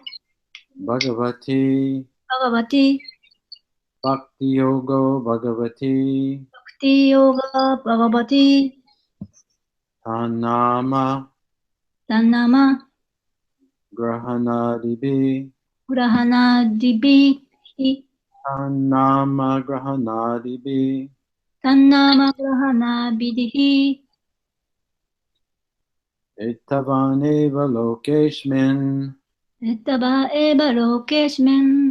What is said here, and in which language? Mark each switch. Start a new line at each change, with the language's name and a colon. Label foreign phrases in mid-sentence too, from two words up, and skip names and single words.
Sanskrit: Bhagavati Bhagavati भक्ति योगो भगवति भक्ति योग भगवति Tanama Tanama Grahanadibi ग्रहण दिभि ヒ अन्नाम ग्रहणादिभि तन्नाम ग्रहणाबिदिहि एतावानेव लोकेश्मिन् एतावएव लोकेशिमेन्